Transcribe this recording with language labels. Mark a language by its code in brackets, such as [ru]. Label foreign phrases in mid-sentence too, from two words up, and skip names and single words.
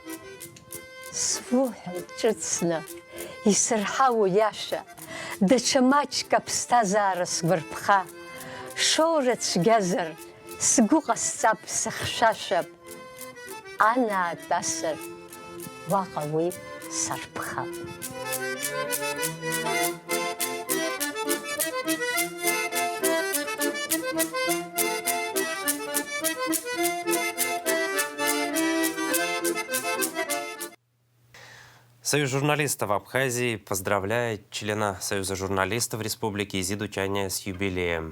[ab] Суҳәоит ҿыцны, исырҳау иаша, даҽа маҷк аԥсҭазаара сгәарԥха. Шоура цәгьазар, сгәы ҟасҵап, сыхьшәашәап. Анаатәасыр, уаҟа уи сарԥхап. [ru] Союз журналистов Абхазии поздравляет члена Союза журналистов Республики Изиду Чаня с юбилеем.